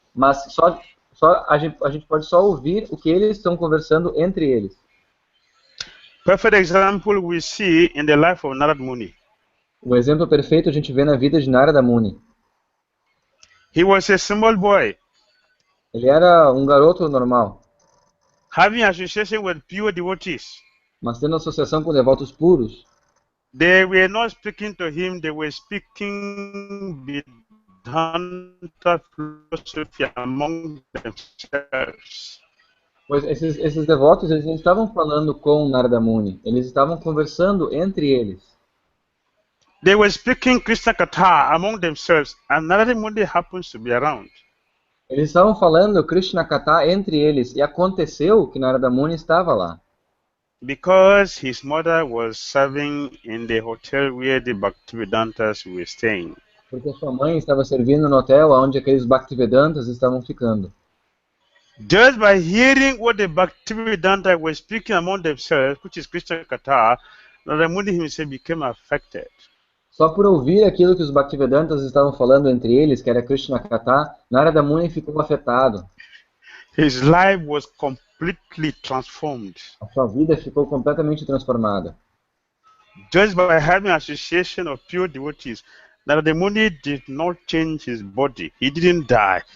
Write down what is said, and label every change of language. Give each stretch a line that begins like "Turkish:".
Portuguese: mas a gente pode só ouvir o que eles estão conversando entre eles.
English: Perfect example we see in the life of Narada Muni.
Portuguese: O exemplo perfeito a gente vê na vida de Narada Muni.
English: He was a small boy,
Portuguese: Ele era um garoto normal,
English: having association with pure devotees.
Portuguese: mas tendo associação com devotos puros.
English: They were not speaking to him, they were speaking Vedanta philosophy among themselves.
Portuguese: Pois esses devotos, eles não estavam falando com Narada Muni, eles estavam conversando entre eles.
English: They were speaking Krishna Katha among themselves, and Narada Muni happens to be around.
Portuguese: Eles estavam falando Krishna Katha entre eles, e aconteceu que Narada Muni estava lá.
English: Because his mother was serving in the hotel where the Bhaktivedantas were staying.
Portuguese: Porque sua mãe estava servindo no hotel onde aqueles Bhaktivedantas estavam ficando.
English: Just by hearing what the Bhaktivedanta were speaking among themselves, which is Krishna Katha, Narada Muni himself became affected.
Portuguese: Só por ouvir aquilo que os Bhaktivedantas estavam falando entre eles, que era Krishna Katha, Narada Muni ficou afetado.
English: His life was completely transformed.
Portuguese: A sua vida ficou completamente transformada.
English: Just by having association of pure devotees, Narada Muni did not change his body. He didn't die.